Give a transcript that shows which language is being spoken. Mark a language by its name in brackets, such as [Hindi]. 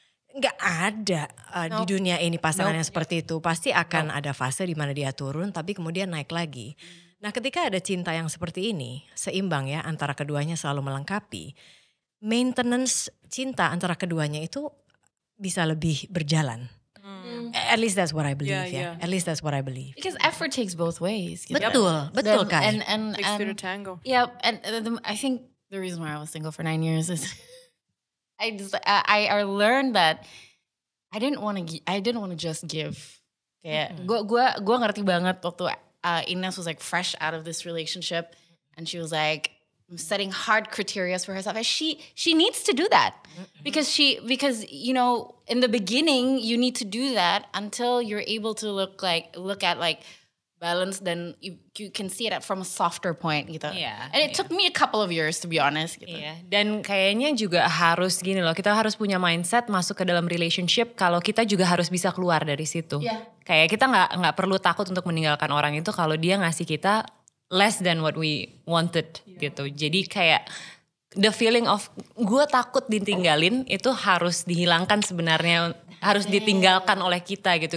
[Indonesian] Nggak ada di dunia ini pasangan yang seperti itu. Pasti akan ada fase di mana dia turun tapi kemudian naik lagi. Nah ketika ada cinta yang seperti ini, seimbang ya antara keduanya selalu melengkapi. Maintenance cinta antara keduanya itu bisa lebih berjalan. [English] At least that's what I believe ya. At least that's what I believe. because effort takes both ways. [Indonesian] Gitu. Betul kan? [English] And Takes two to tango. yeah, and I think the reason why I was single for 9 years is I learned that I didn't want to just give. [Indonesian] Kayak gue ngerti banget waktu [English] Ines was like fresh out of this relationship and she was like setting hard criteria for herself. And she needs to do that because you know in the beginning you need to do that until you're able to look at balance, then you can see it from a softer point gitu. Yeah, and it took me a couple of years to be honest gitu. [Indonesian] Iya, dan kayaknya juga harus gini loh, kita harus punya mindset masuk ke dalam relationship kalau kita juga harus bisa keluar dari situ. Iya. Kayak kita nggak perlu takut untuk meninggalkan orang itu kalau dia ngasih kita [English] less than what we wanted [Indonesian] gitu. Jadi kayak [English] the feeling of [Indonesian] gue takut ditinggalin itu harus dihilangkan sebenarnya, harus ditinggalkan oleh kita gitu.